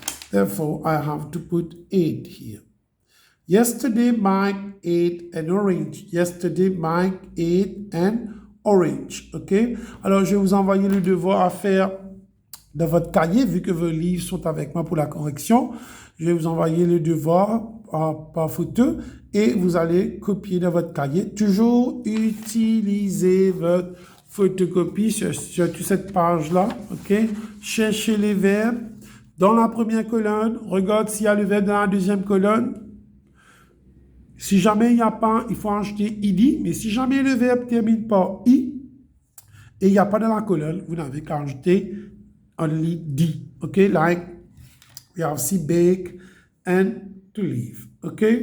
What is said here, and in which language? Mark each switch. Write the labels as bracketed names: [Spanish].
[English] Therefore, I have to put 8 here. Yesterday, Mike ate an orange. Yesterday, Mike ate an orange. OK? [French] Alors, je vais vous envoyer le devoir à faire dans votre cahier, vu que vos livres sont avec moi pour la correction. Je vais vous envoyer le devoir par photo et vous allez copier dans votre cahier. Toujours utiliser votre photocopie sur toute cette page-là, OK? Cherchez les verbes dans la première colonne. Regarde s'il y a le verbe dans la deuxième colonne. Si jamais il n'y a pas, il faut ajouter id. Mais si jamais le verbe termine par i et il n'y a pas dans la colonne, vous n'avez qu'à ajouter [English] only d. OK? Like we have see, bake and to leave. OK?